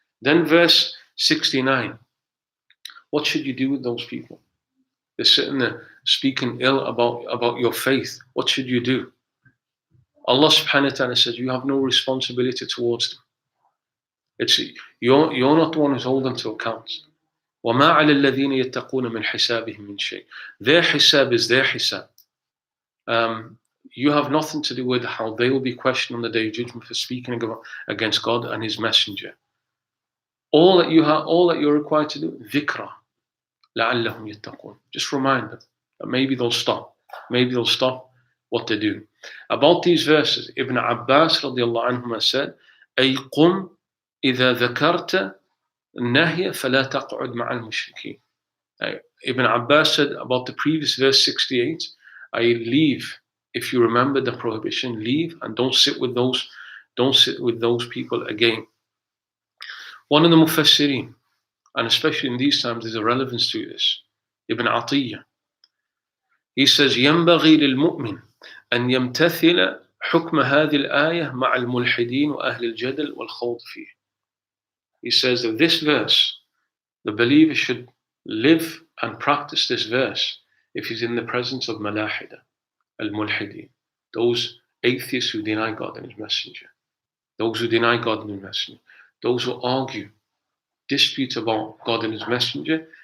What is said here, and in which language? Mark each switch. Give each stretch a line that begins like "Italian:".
English: Then verse 69. What should you do with those people? They're sitting there speaking ill about your faith. What should you do? Allah subhanahu wa ta'ala says, you have no responsibility towards them. You're not the one who's holding them to account.
Arabic: وَمَا عَلَى الَّذِينَ يَتَّقُونَ مِنْ حِسَابِهِمْ مِنْ شَيْءٍ.
English: Their hisab is their hisab. you have nothing to do with how they will be questioned on the Day of Judgment for speaking against God and His Messenger. All that you're required to do, dhikra,
Arabic: لَعَلَّهُمْ يَتَّقُونَ.
English: Just remind them that maybe they'll stop. Maybe they'll stop what they do. About these verses, Ibn Abbas radiallahu anhuma said,
Arabic: أي قم إذا ذكرت النهي فلا تقعد مع المشركين.
English: Ibn Abbas said about the previous verse 68, I leave, if you remember the prohibition, leave and don't sit with those people again. One of the Mufassirin, and especially in these times, there's a relevance to this, Ibn Atiyah. He says,
Arabic: ينبغي للمؤمن أن يمتثل حكم هذه الآية مع الملحدين وأهل الجدل والخوض فيه.
English: He says that this verse, the believer should live and practice this verse if he's in the presence of malahida, al-mulhideen, those atheists who deny God and His Messenger, those who deny God and His Messenger, those who argue, dispute about God and His Messenger.